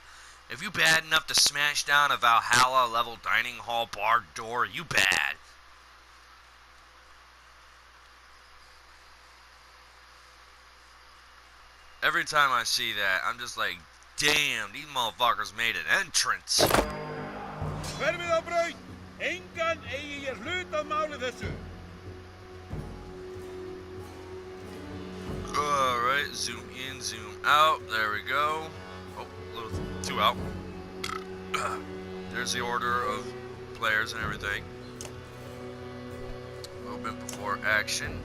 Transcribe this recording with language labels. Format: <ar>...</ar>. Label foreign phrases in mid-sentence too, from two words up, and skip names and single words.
<en>If you bad enough to smash down a Valhalla level dining hall bar door, you bad. Every time I see that, I'm just like, damn, these motherfuckers made an entrance.</en> <is>Engan eigi ég hlut að máli þessu.</is> <en>Alright, zoom in, zoom out. There we go. Oh, a little too out. There's the order of players and everything. Movement before action.</en>